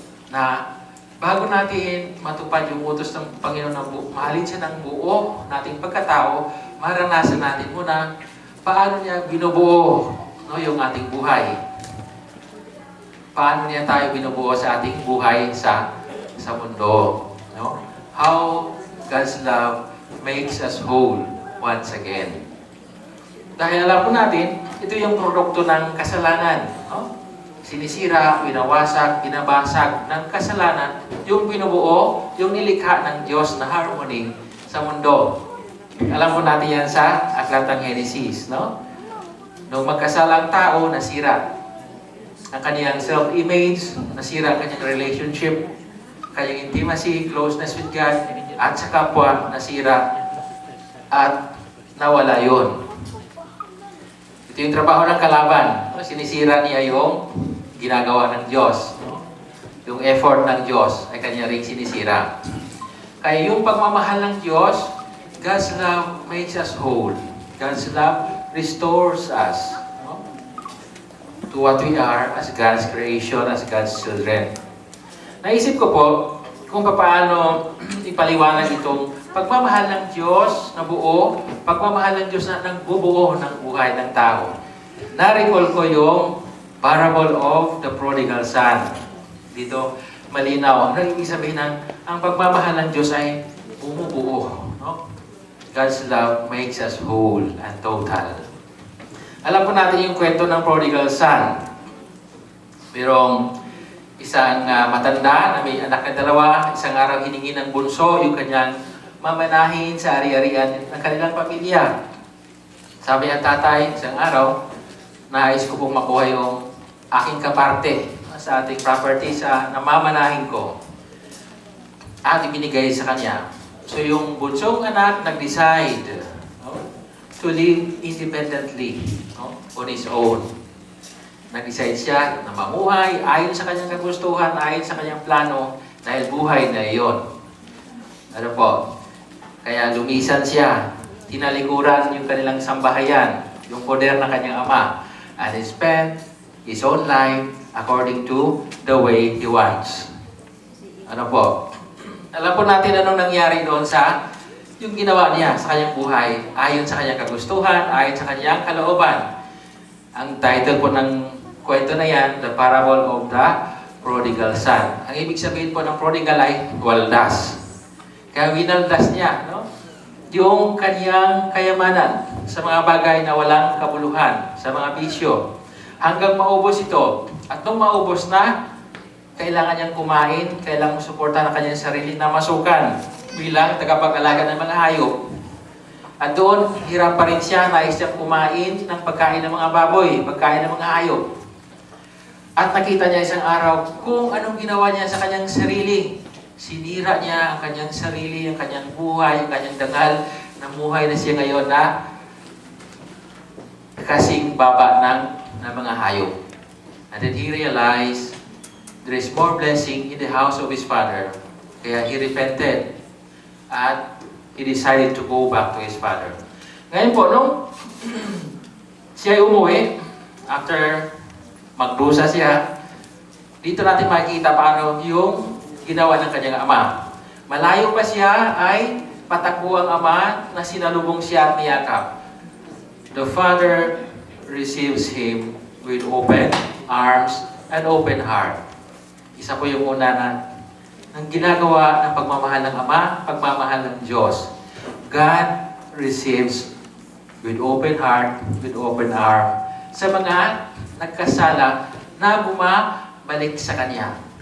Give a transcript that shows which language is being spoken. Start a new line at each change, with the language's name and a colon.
Filipino: Na bago natin matupad yung utos ng Panginoon na mahalin siya ng buo nating pagkatao, maranasan natin muna paano niya binubuo no, yung ating buhay. Paano niya tayo binubuo sa ating buhay sa mundo. No?
English: How God's love makes us whole once again.
Filipino: Dahil alam po natin, ito yung produkto ng kasalanan. No? Sinisira, winawasak, binabasag ng kasalanan, yung binubuo, yung nilikha ng Diyos na harmony sa mundo. Alam po natin yan sa Aklat ng Genesis, no? Nung magkasalang tao, nasira ang kaniyang self-image, nasira ang kanyang relationship, kanyang intimacy, closeness with God, at sa kapwa, nasira at nawala yun. Ito yung trabaho ng kalaban. Sinisira niya yung ginagawa ng Diyos. Yung effort ng Diyos ay kanya rin sinisira. Kaya yung pagmamahal ng Diyos,
English: God's love makes us whole. God's love restores us to what we are as God's creation, as God's children.
Filipino: Naisip ko po kung paano ipaliwanag itong pagmamahal ng Diyos na buo, pagmamahal ng Diyos na nagbubuo ng buhay ng tao. Na-recall ko yung parable of the prodigal son. Dito, malinaw. Ang ibig sabihin ng ang pagmamahal ng Diyos ay bumubuo. No?
English: God's love makes us whole and total.
Filipino: Alam po natin yung kwento ng prodigal son. Merong isang matanda na may anak na dalawa, isang araw hiningi ng bunso yung kanyang mamanahin sa ari-arian ng kanilang pamilya. Sabi ng tatay, isang araw, nais ko pong makuha yung aking kaparte sa ating property sa namamanahin ko. At ibinigay sa kanya.
English: So
Filipino: yung bunsong anak nag-decide
English: to live independently on his own.
Filipino: Nag-decide siya na mamuhay ayon sa kanyang kagustuhan, ayon sa kanyang plano, dahil buhay na iyon. Ano po? Kaya lumisan siya, tinalikuran yung kanilang sambahayan, yung poder ng kanyang ama,
English: and he spent his own life according to the way he wants.
Filipino: Ano po? Alam po natin anong nangyari doon sa yung ginawa niya sa kanyang buhay, ayon sa kanyang kagustuhan, ayon sa kanyang kalooban. Ang title po ng kwento na yan, The Parable of the Prodigal Son. Ang ibig sabihin po ng prodigal ay waldas. Kaya winaldas niya, no? Yung kanyang kayamanan sa mga bagay na walang kabuluhan, sa mga bisyo. Hanggang maubos ito. At nung maubos na, kailangan niyang kumain, kailangan suportahan ang kanyang sarili na masukan bilang tagapag-alaga ng mga hayop. At doon, hirap pa rin siya, nais siyang kumain ng pagkain ng mga baboy, pagkain ng mga hayop. At nakita niya isang araw kung anong ginawa niya sa kanyang sarili. Sinira niya ang kanyang sarili, ang kanyang buhay, ang kanyang dangal. Namuhay na siya ngayon na kasing baba ng mga hayop.
English: And then he realized there is more blessing in the house of his father. Kaya he repented at he decided to go back to his father.
Filipino: Ngayon po, nung siya ay umuwi, after magdusa siya, dito natin makikita paano yung ginawa ng kanyang ama. Malayo pa siya ay patakbo ang ama na sinalubong siya at niyakap.
English: The father receives him with open arms and open heart.
Filipino: Isa po yung una na ang ginagawa ng pagmamahal ng ama, pagmamahal ng Diyos.
English: God receives with open heart, with open arm
Filipino: sa mga nagkasala na bumabalik sa Kanya.